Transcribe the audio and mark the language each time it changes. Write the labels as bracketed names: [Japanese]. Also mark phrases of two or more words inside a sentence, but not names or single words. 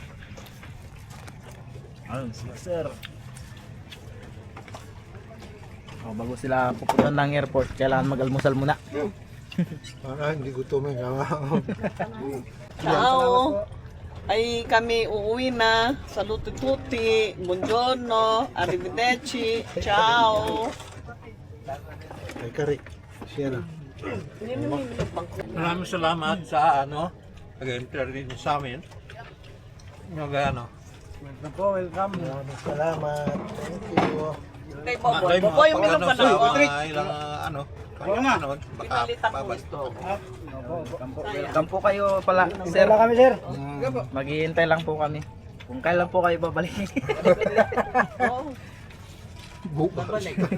[Filipino] Ayun sila sir. Bago sila pupunta ng airport, kailangan mag-almusal muna. Hindi gutom eh. Ciao. Ay kami uuwi na. [Italian] Saluti tutti. Buongiorno. Arrivederci. Ciao. [Filipino] Ay, Kari. Siya na. Maraming salamat sa nag-interview sa amin. Welcome. Maraming salamat. [English] Thank you. [Filipino] Kay Boboy, uminom ka na. Baka babalik. Welcome po kayo pala, sir. Wala kami sir. Maghihintay lang po kami. Kung kailan po kayo babalik. Babalik.